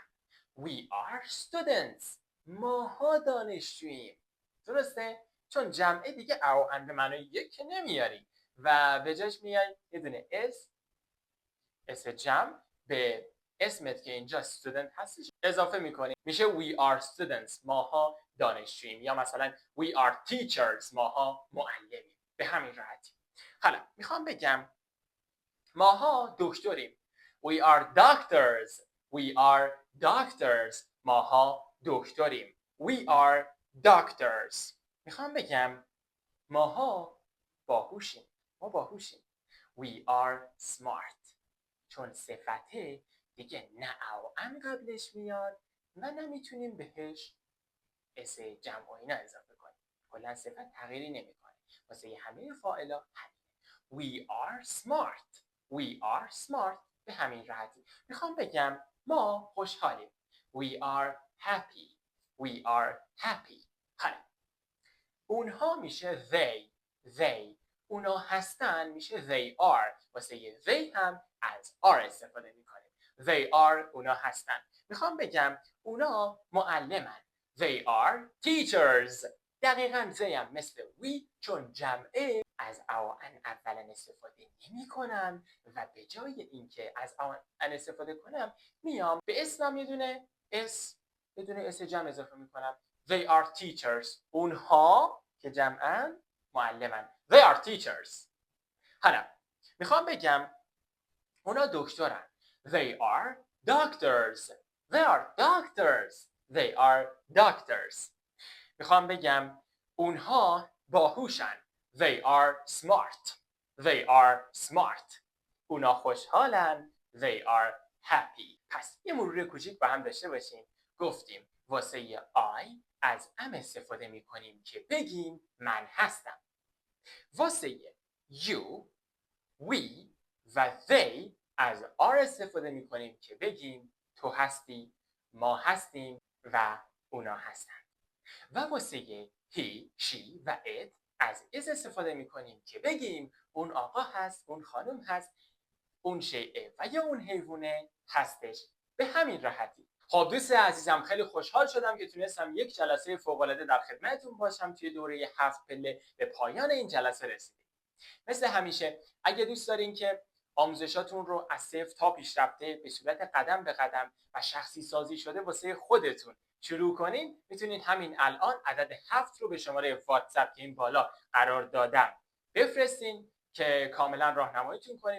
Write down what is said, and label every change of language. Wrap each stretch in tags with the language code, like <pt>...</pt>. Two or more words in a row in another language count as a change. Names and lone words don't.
<en>we are students.</en> <fa>ماها دانشجوییم. درسته؟ چون جمعه دیگه او ان به معنای یک که نمیاری و به جاش میای یه دونه اس جمع به اسمت که اینجا student هستش اضافه میکنیم میشه</fa> <en>we are students.</en> <fa>ماها دانشجوییم. یا مثلا</fa> <en>we are teachers.</en> <fa>ماها معلمیم. به همین راحتی. حالا میخوام بگم ماها دکتریم.</fa> <en>we are doctors. we are doctors.</en> <fa>ماها دکتریم.</fa> <en>we are doctors.</en> <fa>میخوام بگم ماها باهوشیم. ما باهوشیم.</fa> <en>We are smart.</en> <fa>چون صفته دیگه نه او ام قبلش میاد و نمیتونیم بهش اس جمع و اینا اضافه کنیم. کلا صفت تغییری نمیکنه. واسه همه فاعلا همینه.</fa> <en>We are smart. We are smart.</en> <fa>به همین راحتی. میخوام بگم ما خوشحالیم.</fa> <en>We are happy. We are happy.</en> <fa>حالا اونها میشه they. اونا هستن میشه they are. واسه they هم از are استفاده میکنیم.</fa> <en>They are</en> <fa>اونا هستن. میخوام بگم اونا معلمن.</fa> <en>They are teachers.</en> <fa>دقیقاً they هم مثل we چون جمعه از ان اولا استفاده نمی کنم و به جای اینکه از ان استفاده کنم میام به اسمم یه دونه اس جمع اضافه میکنم.</fa> <en>They are teachers.</en> <fa>اونها که جمعن معلمن.</fa> <en>They are teachers.</en> <fa>حالا میخوام بگم اونا دکترن.</fa> <en>They are doctors. They are doctors. They are doctors.</en> <fa>میخوام بگم اونها باهوشن.</fa> <en>They are smart. They are smart.</en> <fa>اونا خوشحالن.</fa> <en>They are happy.</en> <fa>پس یه مرور کوچیک با هم داشته باشیم. گفتیم واسه I از ام استفاده میکنیم که بگیم من هستم. واسه</fa> <en>you, we</en> <fa>و they از are استفاده میکنیم که بگیم تو هستی، ما هستیم و اونا هستن. و واسه</fa> <en>he, she</en> <fa>و it از is استفاده میکنیم که بگیم اون آقا هست، اون خانم هست، اون شیء و یا اون حیوانه هستش. به همین راحتی. خب دوست عزیزم خیلی خوشحال شدم که تونستم یک جلسه فوق‌العاده در خدمتتون باشم. توی دوره 7 پله به پایان این جلسه رسیدیم. مثل همیشه اگه دوست دارین که آموزشاتون رو از صفر تا پیشرفته به صورت قدم به قدم و شخصی سازی شده واسه خودتون شروع کنین، میتونین همین الان عدد 7 رو به شماره واتساپ که این بالا قرار دادم بفرستین که کاملا راهنماییتون کنیم.</fa>